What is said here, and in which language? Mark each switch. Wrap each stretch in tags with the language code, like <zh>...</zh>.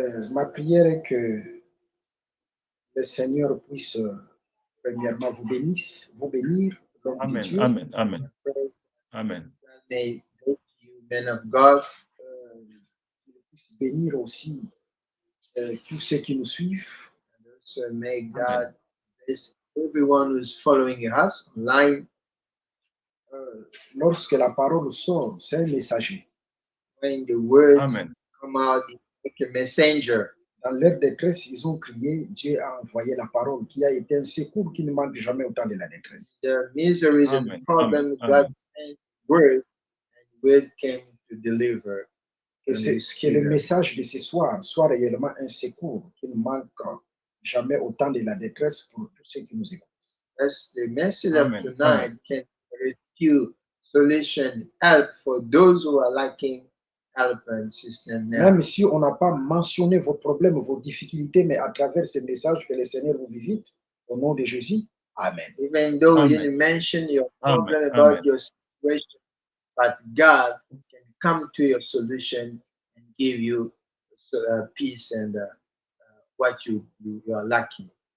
<fr>Ma prière est que le Seigneur puisse premièrement vous bénir. Amen, Dieu. amen, amen. Amen.</fr> <en>May you, men of God,</en> <fr>puisse bénir aussi tous ceux qui nous suivent.</fr> <en>So may God bless everyone who's following us online.</en> <fr>Lorsque la parole sort, c'est un messager.</fr> <en>When the words Amen. come out, like a messenger.</en> <fr>Dans leur détresse, ils ont crié, Dieu a envoyé la parole qui a été un secours qui ne manque jamais au temps de la détresse.</fr> <en>The miseries and Amen. the problems, Amen. God sent word, and word came to deliver.</en> <fr>Que le message de ce soir soit réellement un secours qui ne manque jamais au temps de la détresse pour tous ceux qui nous écoutent.</fr> <en>As the message Amen. of tonight can rescue, solution, help for those who are lacking help and system now.</en> <fr>Même si on n'a pas mentionné vos problèmes, vos difficultés, mais à travers ces messages que le Seigneur vous visite, au nom de Jésus. Amen.</fr> <en>Even though we Amen. didn't mention your Amen. problem about Amen. your situation, but God can come to your solution and give you peace and what you are lacking.</en>